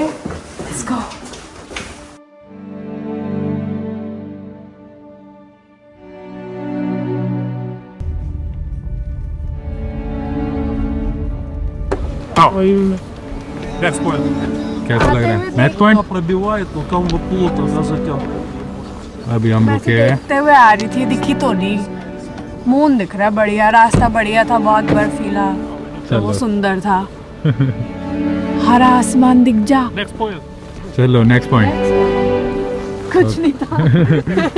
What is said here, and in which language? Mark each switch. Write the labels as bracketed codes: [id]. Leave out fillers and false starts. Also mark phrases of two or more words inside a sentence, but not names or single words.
[en] let's go. [hi] कैसा लग रहा है? [en] next point [ru] Пробивает, но там вот плотно за затем. [hi] अभी हम रुके हैं। देखते हुए आ रही थी, दिखी तो नहीं। मून दिख रहा है बढ़िया, रास्ता बढ़िया था, बहुत बर्फीला, तो वो सुंदर था। हरा आसमान दिख जा। चलो [en] next point. [hi] कुछ नहीं था।